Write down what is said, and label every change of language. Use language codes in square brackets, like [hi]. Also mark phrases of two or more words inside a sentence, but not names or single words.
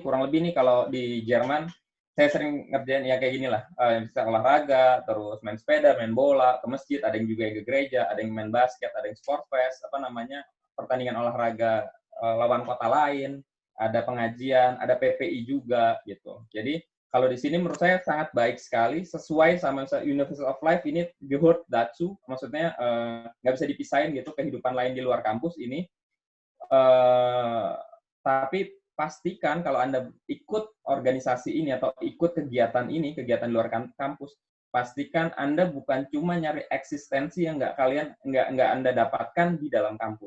[id] Kurang lebih nih kalau di Jerman, saya sering ngerjain ya kayak gini lah, bisa olahraga, terus main sepeda, main bola, ke masjid, ada yang juga yang ke gereja, ada yang main basket, ada yang [en] sport fest, [id] pertandingan olahraga lawan kota lain, ada pengajian, ada PPI juga gitu. Jadi kalau di sini menurut saya sangat baik sekali, sesuai sama [en] University of Life [id] ini [de] gehört dazu, [id] maksudnya nggak bisa dipisahin gitu kehidupan lain di luar kampus ini. Tapi pastikan kalau Anda ikut organisasi ini atau ikut kegiatan ini, kegiatan luar kampus, pastikan Anda bukan cuma nyari eksistensi yang nggak Anda dapatkan di dalam kampus.